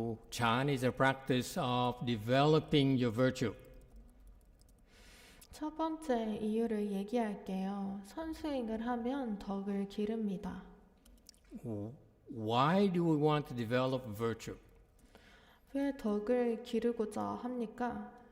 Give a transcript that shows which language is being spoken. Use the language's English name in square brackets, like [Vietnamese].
[English] Chan is a practice of developing your virtue. [Korean] 첫 번째 이유를 얘기할게요. 선수행을 하면 덕을 기릅니다. [English] Why do we want to develop virtue? [Korean] 왜 덕을 기르고자 합니까?